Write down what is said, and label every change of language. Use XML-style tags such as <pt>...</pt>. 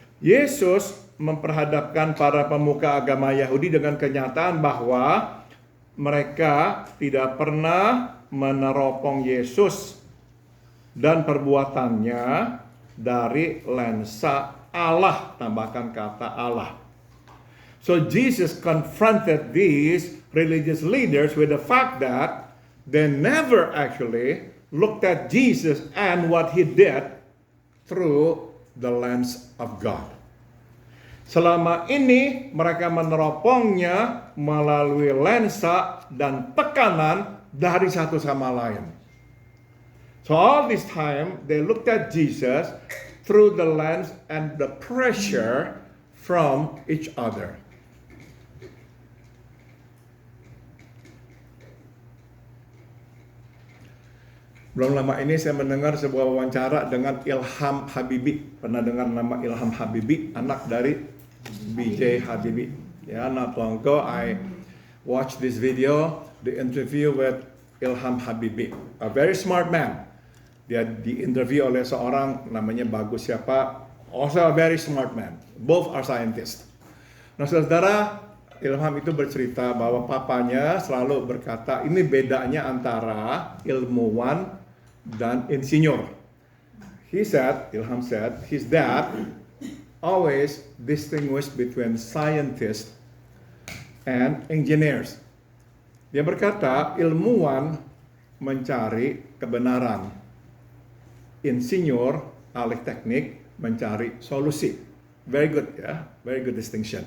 <id>Yesus memperhadapkan para pemuka agama Yahudi dengan kenyataan bahwa mereka tidak pernah meneropong Yesus dan perbuatannya dari lensa Allah. Tambahkan kata Allah.</id> <en>So Jesus confronted these religious leaders with the fact that they never actually looked at Jesus and what he did through the lens of God.</en> <id>Selama ini mereka meneropongnya melalui lensa dan tekanan dari satu sama lain.</id> <en>So all this time they looked at Jesus through the lens and the pressure from each other.</en> <id>Belum lama ini saya mendengar sebuah wawancara dengan Ilham Habibie. Pernah dengar nama Ilham Habibie? Anak dari B.J. Habibie.</id> <en>Ya, not long ago I watched this video, the interview with Ilham Habibie, a very smart man.</en> <id>Dia di-interview oleh seorang namanya Bagus siapa,</id> <en>also a very smart man. Both are scientists.</en> <id>Nah, saudara, Ilham itu bercerita bahwa papanya selalu berkata, ini bedanya antara ilmuwan dan insinyur.</id> <en>Ilham said, his dad always distinguished between scientists and engineers.</en> <id>Dia berkata, ilmuwan mencari kebenaran. Insinyur, ahli teknik, mencari solusi.</id> <en>Very good, ya. Very good distinction.</en>